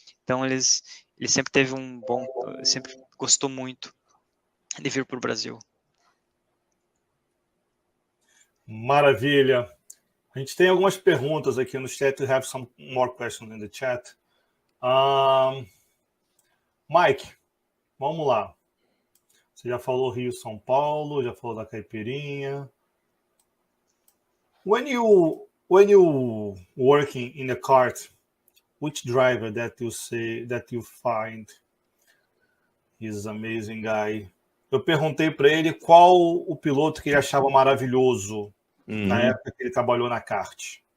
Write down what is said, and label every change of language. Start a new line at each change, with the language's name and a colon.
Portuguese: Então, ele sempre teve sempre gostou muito de vir para o Brasil. Maravilha. A gente tem algumas perguntas aqui no chat.
English: We have some more questions in the chat.
Portuguese: Mike, vamos lá. Você já falou Rio, São Paulo, já falou da caipirinha.
English: When you working in a kart, which driver that you find is amazing guy?
Portuguese: Eu perguntei para ele qual o piloto que ele achava maravilhoso na época que ele trabalhou na kart.